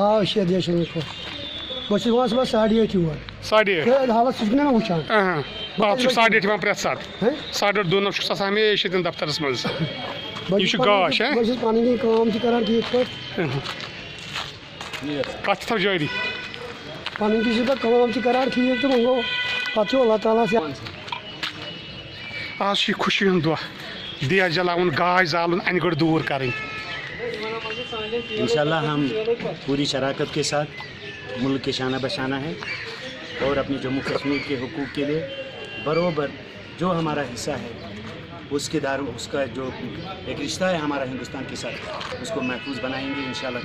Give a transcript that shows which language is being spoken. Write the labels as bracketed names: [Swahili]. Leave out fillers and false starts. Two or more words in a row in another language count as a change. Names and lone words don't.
[Kashmiri] ژٕ چھُکھ 8:30 یِوان پرٛٮ۪تھ ساتہٕ 8:30 چھُکھ آسان ہمیشہِ ییٚتٮ۪ن دفترس منٛز یہِ چھُ گاش کتھ تہِ تھاو جٲری آز چھُ یہِ خوشی ہُنٛد دۄہ دِیا جلاوُن گاش زالُن انہِ گٔٹ دوٗر کرٕنۍ [Urdu] انشاءاللہ ہم پوری شراکت کے ساتھ ملک کے شانہ بشانہ ہے اور اپنے جموں کشمیر کے حقوق کے لیے بروبر جو ہمارا حصہ ہے اس کا جو ایک رشتہ ہے ہمارا ہندوستان کے ساتھ اس کو محفوظ بنائیں گے انشاءاللہ